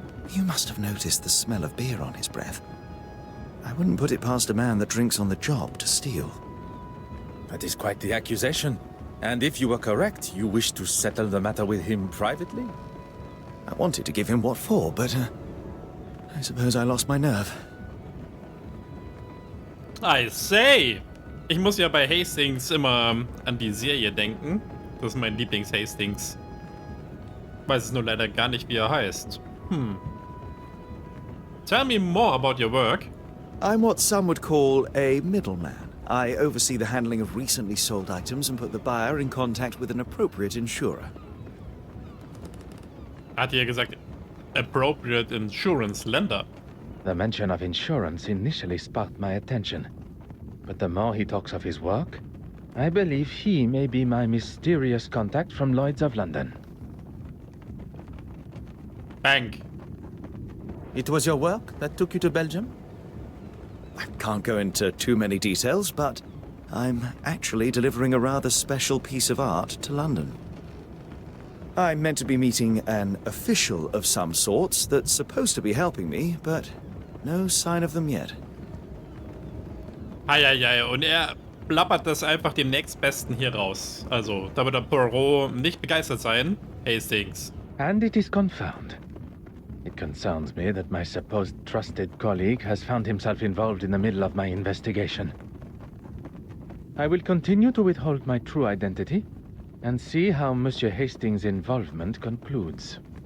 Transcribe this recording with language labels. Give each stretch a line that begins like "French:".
English: You must have noticed the smell of beer on his breath. I wouldn't put it past a man that drinks on the job to steal. That is quite the accusation. And if you were correct, you wish to settle the matter with him privately? I wanted to give him what for, but I suppose I lost my nerve. I say!
German: Ich muss ja bei Hastings immer an die Serie denken. Das ist mein Lieblings-Hastings. Weiß es nur leider gar nicht, wie er heißt.
English: Tell me more about your work. I'm what some would call a middleman. I oversee the handling of recently sold items and put the buyer in contact with an appropriate insurer.
German: Hat ja gesagt,
English: appropriate insurance lender. The mention of insurance initially sparked my attention. But the more he talks of his work, I believe he may be my mysterious contact from Lloyd's of London. Bank. It was your work that took you to Belgium? I can't go into too many details, but I'm actually delivering a rather special piece of art to London. I'm meant to be meeting an official of some sorts that's supposed to be helping me, but no sign of them yet.
German: Eieiei, und er plappert das einfach dem nächstbesten hier raus. Also, da wird der Poirot nicht begeistert sein.
English: Hastings. And it is confirmed. It concerns me that my supposed trusted colleague has found himself involved in the middle of my investigation. I will continue to withhold my true identity and see how Monsieur Hastings' involvement concludes.